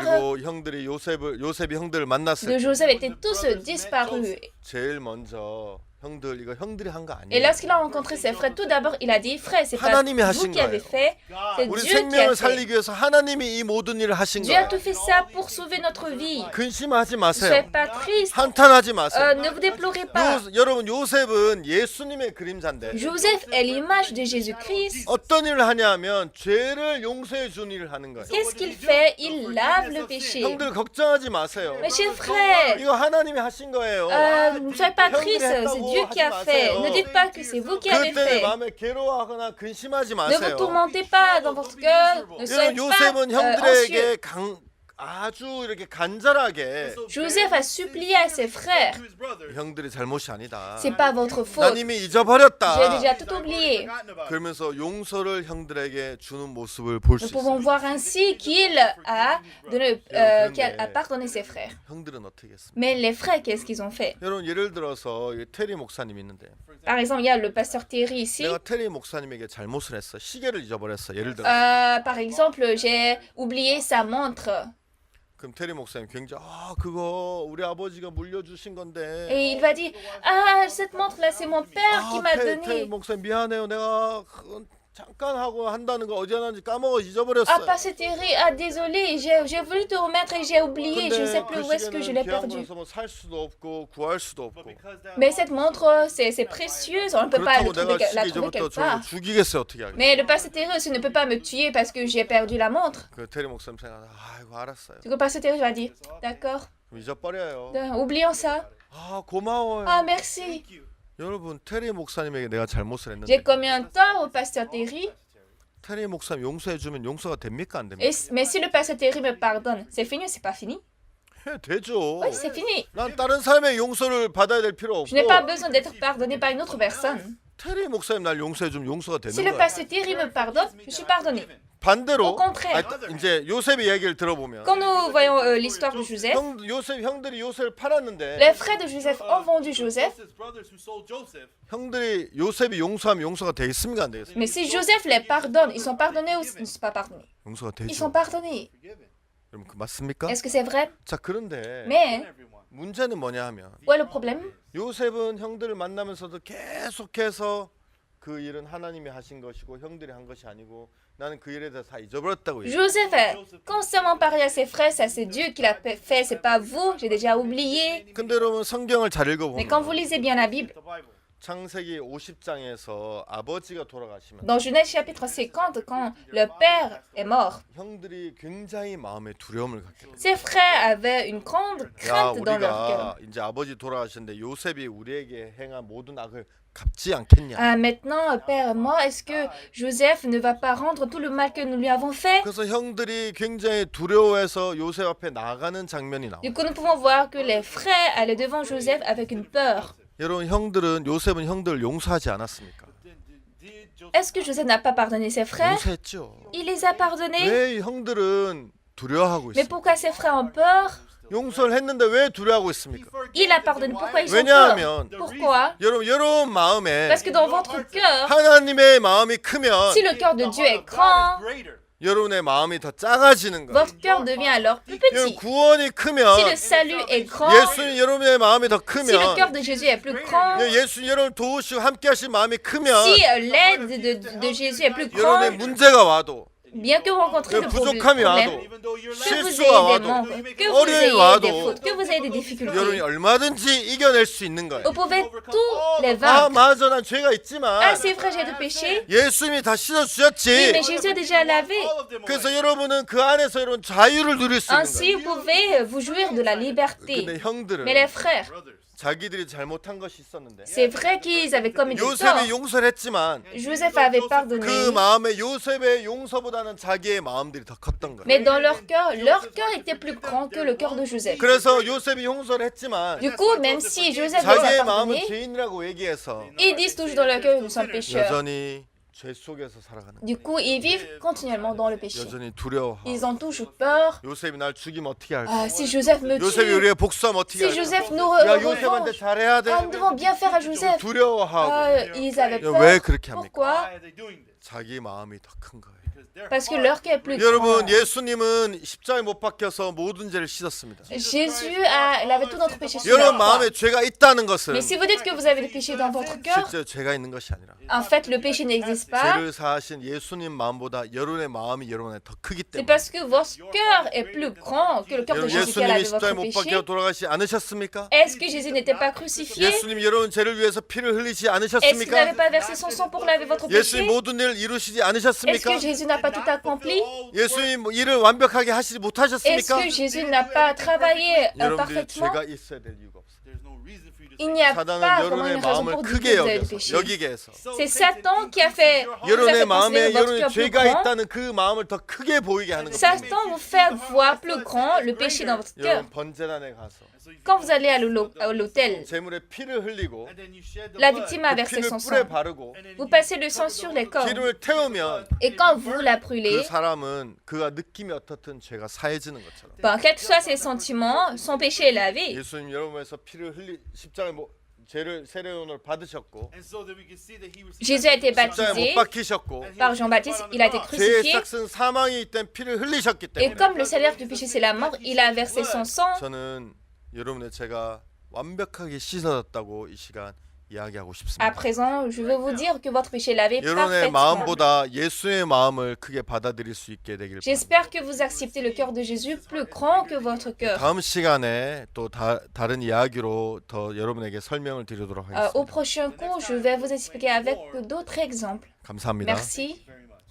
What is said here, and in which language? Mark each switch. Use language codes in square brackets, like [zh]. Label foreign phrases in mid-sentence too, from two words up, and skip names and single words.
[ko] 그리고 형들이 요셉이 형들을 만났을 [fr] de [ko] 때 [fr] Joseph étaient tous disparus. [ko] 제일 먼저 형들 이거 형들이 한 거 [fr] Et [ko] 아니에요. [fr] lorsqu'il a rencontré ses frères, tout d'abord, il a dit, frère, c'est pas [ko] 하나님이 [fr] vous [ko] 하신 [fr] qui avez [ko] 거예요. [fr] fait, c'est [ko] 우리 [fr] Dieu qui a [ko] 생명을 [fr] fait. [ko] 살리기 위해서 하나님이 이 모든 일을 하신 [fr] Dieu a [ko] 거예요. [fr] tout fait ça pour sauver notre vie. [ko] 근심하지 [fr] Ne soyez [ko] 마세요. [fr] pas triste. [ko] 한탄하지 마세요. [fr] Ne vous déplorez pas. [ko] 여러분 요셉은 예수님의 그림자인데 [fr] Joseph est l'image de Jésus-Christ. [ko] 어떤 일을 하냐면 죄를 용서해 준 일을 하는 거예요. [fr] Qu'est-ce qu'il fait? Il lave le péché. [ko] 형들 걱정하지 마세요. [fr] Mes chers frères, [ko] 이거 하나님이 하신 거예요. [fr] ne soyez pas tristes, c'est Dieu qui a fait. Ne dites pas que c'est vous qui avez [ko] 그때는 [fr] fait. [ko] 마음에 괴로워하거나 근심하지 [fr] Ne vous [ko] 마세요. [fr] tourmentez pas dans votre cœur. Ne soyez [ko] 여러분 요셉은 [fr] pas anxieux. [ko] 형들에게 아주 이렇게 간절하게 [fr] Joseph a supplié à ses frères. [ko] 형들이 잘못이 아니다. [fr] C'est pas votre faute. [ko] 난 이미 [fr] J'ai [ko] 잊어버렸다. [fr] déjà tout oublié. [ko] 그러면서 용서를 형들에게 주는 모습을 볼 수 [fr] Nous pouvons [ko] 있어요. [fr] voir ainsi qu'il a pardonné ses frères. [ko] 형들은 어떻게 했습니까? [fr] Mais les frères, qu'est-ce qu'ils ont fait? [ko] 여러분 예를 들어서 이 테리 목사님 있는데 [fr] Par exemple, il y a le pasteur Thierry ici. [ko] 내가 테리 목사님에게 잘못을 했어. 시계를 잊어버렸어. 예를 들어. [fr] Par exemple, j'ai oublié sa montre. [ko] 그럼 테리 목사님 굉장히 그거 우리 아버지가 물려주신 건데. [fr] Et il va dire, ah, cette montre-là, c'est mon père qui m'a [ko] 테리 [fr] donné. [ko] 목사님 미안해요. 내가 잠깐 하고 한다는 거 어디 하는지 까먹어 [fr] Ah, [ko] 잊어버렸어요. [fr] pasteur Thierry, ah, désolé, j'ai voulu te remettre et j'ai oublié. Je ne sais plus où est-ce que je l'ai perdu. [ko] 살 수도 없고 구할 수도 없고. [fr] Mais cette montre, c'est précieuse, on ne peut pas [ko] 그렇다고 내가 [fr] la [ko] 시계 [fr] trouver [ko] 잊어버렸다고 [fr] quelque [ko] 저를 [fr] part. [ko] 죽이겠어요 어떻게 하겠어요? [fr] Mais le pasteur Thierry aussi ne peut pas me tuer parce que j'ai perdu la montre. [ko] 그 테리 목사님 생각 아이고 알았어요. [fr] Du coup, pasteur Thierry va dire, d'accord, [ko] 잊어버려요. [fr] oublions ça. [ko] 고마워요. [fr] Ah, merci. [ko] 여러분 테리 목사님에게 내가 잘못을 했는데 [fr] J'ai commis un tort au pasteur Thierry. [ko] 테리 목사님 용서해 주면 용서가 됩니까 안 됩니까? [fr] Mais si le pasteur Thierry me pardonne, c'est fini ou c'est pas fini? [ko] 되죠. [fr] Oui, c'est fini. [ko] 난 다른 사람의 용서를 받아야 될 필요 [fr] Je n'ai pas [ko] 없고 [fr] besoin d'être pardonné par une autre personne. [ko] 테리 목사님 날 용서해 주면 용서가 되는 [fr] Si le [ko] 거예요. [fr] pasteur Thierry me pardonne, je suis pardonné. [ko] 반대로 [fr] Au contraire. [ko] 이제 요셉의 얘기를 들어보면 [fr] Quand nous voyons l'histoire de Joseph, [ko] 형들이 요셉을 팔았는데 [fr] les frères de Joseph ont vendu Joseph. [ko] 형들이 요셉이 용서하면 용서가 되겠습니까 안 되겠습니까? [fr] Mais si Joseph les pardonne, ils sont pardonnés ou ils ne sont pas pardonnés? [ko] 용서가 [fr] Ils [ko] 되죠. [fr] sont pardonnés. [ko] 여러분 그 맞습니까? [fr] Est-ce que c'est vrai? [ko] 자 그런데 [fr] Mais [ko] 문제는 뭐냐 하면 [fr] où est le problème? [ko] 요셉은 형들을 만나면서도 계속해서 그 일은 하나님이 하신 것이고 형들이 한 것이 아니고 나는 그 일에 대해서 다 잊어버렸다고 얘기해요. [fr] Joseph a constamment parlé à ses frères, ça c'est Dieu qui l'a fait, c'est pas vous, j'ai déjà oublié. [ko] 근데 여러분 성경을 잘 [fr] Mais quand vous [ko] 읽어보면 [fr] lisez bien la Bible, [ko] 창세기 50장에서 아버지가 돌아가시면 [fr] dans Genèse chapitre 50, quand le père est mort, [ko] 형들이 굉장히 마음에 두려움을 갖게 돼요. [fr] ses frères avaient une grande [ko] 야 [fr] crainte dans leur [ko] 우리가 [fr] cœur. [ko] 이제 아버지 돌아가셨는데 요셉이 우리에게 행한 모든 악을 갚지 않겠냐. [fr] Ah, maintenant, père est mort, est-ce que Joseph ne va pas rendre tout le mal que nous lui avons fait? [ko] 그래서 형들이 굉장히 두려워해서 요셉 앞에 나가는 장면이 나와요. [fr] Du coup, nous pouvons voir que les frères allaient devant Joseph avec une peur. [ko] 여러분 형들은 요셉은 형들을 용서하지 않았습니까? [fr] Est-ce que Joseph n'a pas pardonné ses frères? [ko] 용서했죠. [fr] Il les a pardonnés. [ko] 왜 형들은 두려워하고 [fr] Mais [ko] 있습니까? [fr] pourquoi ses frères ont peur? [ko] 용서를 했는데 왜 두려워하고 있습니까? [fr] Il a pardonné. Pourquoi ils ont [ko] 왜냐하면 [fr] peur? Pourquoi? [ko] 여러분 마음에 [fr] Parce que dans votre cœur, [ko] 하나님의 마음이 크면 [fr] si le cœur de Dieu est grand, [ko] 여러분의 마음이 더 작아지는 거예요. [fr] votre cœur devient alors plus [ko] 여러분 [fr] petit. [ko] 구원이 [fr] Si le [ko] 크면 [fr] salut est grand, [ko] 예수님 여러분의 마음이 더 [fr] si le cœur [ko] 크면 [fr] de Jésus est plus grand, [ko] 예수님 여러분 도우시고 함께 하신 마음이 크면 [fr] si l'aide de Jésus est plus [ko] 여러분의 [fr] grande, [ko] 문제가 와도 [fr] bien que vous rencontrez de [ko] 부족함이 [fr] problèmes, [ko] 와도 [fr] que vous [ko] 실수가 [fr] ayez des [ko] 와도 [fr] manques, que vous [ko] 어려움이 [fr] ayez [ko] 와도 [fr] des fautes, que vous ayez des [ko] 여러분이 [fr] difficultés, [ko] 얼마든지 이겨낼 수 있는 거예요. [fr] vous pouvez tous les [ko] 아 [fr] vaincre. [ko] 맞아 난 죄가 [fr] Ah, [ko] 있지만 [fr] c'est vrai, j'ai des péchés. [ko] 예수님이 다 [fr] Oui, [ko] 씻어주셨지. [fr] mais Jésus a déjà lavé. [ko] 그래서 여러분은 그 안에서 여러분 자유를 누릴 수 있는 [fr] Ainsi, [ko] 거예요. [fr] vous pouvez vous jouir de la liberté. [ko] 근데 형들은 [fr] Mais les frères, [ko] 자기들이 잘못한 것이 있었는데 [fr] c'est vrai qu'ils avaient commis des torts. [ko] 요셉이 용서를 했지만 [fr] Joseph avait pardonné. [ko] 그 마음에 요셉의 용서보다는 자기의 마음들이 더 컸던 거예요. [fr] Mais dans leur cœur était plus grand que le cœur de Joseph. [ko] 그래서 요셉이 용서를 했지만 [fr] Du coup, même si Joseph les a [ko] 자기의 마음은 [fr] pardonnés, [ko] 죄인이라고 얘기해서 [fr] ils disent toujours dans leur cœur qu'ils sont pécheurs. [ko] 여전히 죄 속에서 살아가는 거예요. [fr] Du coup, ils vivent continuellement dans le péché. [ko] 여전히 두려워하고 [fr] Ils ont toujours peur. [ko] 요셉이 날 죽이면 어떻게 할까? [fr] Ah, si Joseph me [ko] 요셉이 [fr] tue, [ko] 우리의 복수하면 어떻게 [fr] si [ko] 할까? [fr] Joseph nous [ko] 야 요셉한테 [fr] revanche, [ko] 잘해야 돼. [fr] ah, nous devons bien faire à Joseph. [ko] 두려워하고 [fr] Ah, ils avaient [ko] 야, 왜 [fr] peur. [ko] 그렇게 합니까? [fr] Pourquoi? [ko] 자기 마음이 더 큰 거예요. [fr] Parce que leur cœur est plus [ko] 여러분 [fr] grand. [ko] 예수님은 십자가에 못 박혀서 모든 죄를 씻었습니다. [fr] Jésus il avait tout notre péché sur [ko] 여러분 [fr] la croix. [ko] 마음에 죄가 있다는 것은 [fr] Mais si vous dites que vous avez des péchés dans votre cœur, [ko] 실제 죄가 있는 것이 아니라 [fr] en fait, le péché n'existe pas. [ko] 죄를 사하신 예수님 마음보다 여러분의 마음이 여러분에 더 크기 [fr] C'est [ko] 때문에. [fr] parce que votre cœur est plus grand que le cœur de [ko] 여러분 [fr] Jésus qui [ko] 예수님이 [fr] a lavé [ko] 십자가에 [fr] votre [ko] 못 [fr] péché. [ko] 박혀 돌아가시지 않으셨습니까? [fr] Est-ce que Jésus n'était pas crucifié? [ko] 예수님 여러분 죄를 위해서 피를 흘리지 [fr] Est-ce qu'il n'avait [ko] 않으셨습니까? [fr] pas versé son sang pour laver votre [ko] 예수님 [fr] péché? [ko] 모든 일을 이루시지 [fr] Est-ce [ko] 않으셨습니까? [fr] que Jésus n'a pas tout accompli? [ko] 예수님 뭐 일을 완벽하게 하시지 [fr] Est-ce [ko] 못하셨습니까? [fr] que Jésus n'a pas travaillé [ko] 여러분들이 [fr] parfaitement? [ko] 죄가 있어야 될 이유가 없어요. [fr] Il n'y a pas [ko] 사단은 [fr] vraiment [ko] 여러분의 [fr] une raison [ko] 마음을 [fr] pour dire que [ko] 크게 [fr] vous avez du [ko] 여겨서 [fr] péché. [ko] 여기게 해서 [fr] C'est Satan qui a fait, vous a [ko] 여러분의 [fr] fait [ko] 마음에 [fr] considérer votre [ko] 여러분의 [fr] cœur plus [ko] 죄가 [fr] grand. [ko] 있다는 그 마음을 더 크게 보이게 하는 겁니다. [fr] Satan vous fait voir plus grand le péché dans votre cœur. [ko] 여러분 번제단에 가서 [fr] Quand vous allez à l'autel, [ko] 제물에 피를 흘리고 [fr] la victime a [ko] 그 [fr] versé [ko] 피를 [fr] son [ko] 뿔에 [fr] sang. [ko] 바르고 [fr] Vous passez le sang sur les corps. [ko] 기름을 태우면 [fr] Et quand vous la [ko] 그 [fr] brûlez, [ko] 사람은 그가 느낌이 어떻든 죄가 사해지는 것처럼 [fr] ben, quels que soient ses sentiments, son péché est lavé. [ko] 예수님 여러분에서 피를 흘리 십자가에 죄를 세례요원을 받으셨고 [fr] Jésus a été [ko] 십자가에 못 [fr] baptisé [ko] 박히셨고 [fr] par Jean-Baptiste, il a été [ko] 죄의 [fr] crucifié. [ko] 싹은 사망이 있던 피를 흘리셨기 [fr] Et [ko] 때문에 [fr] comme le salaire du péché c'est la mort, il a versé son sang. [ko] 저는 여러분의 죄가 완벽하게 씻어졌다고 이 시간 이야기하고 [fr] À [ko] 싶습니다. [fr] présent, je veux vous dire que votre péché est lavé [ko] 여러분의 [fr] parfaitement. [ko] 마음보다 예수의 마음을 크게 받아들일 수 있게 되길 바랍니다. [fr] J'espère que vous acceptez le cœur de Jésus plus grand que votre cœur. [ko] 다음 시간에 또 다른 이야기로 더 여러분에게 설명을 드리도록 [fr] Au [ko] 하겠습니다. [fr] prochain cours, je vais vous expliquer avec d'autres exemples. [ko] 감사합니다. [fr] Merci.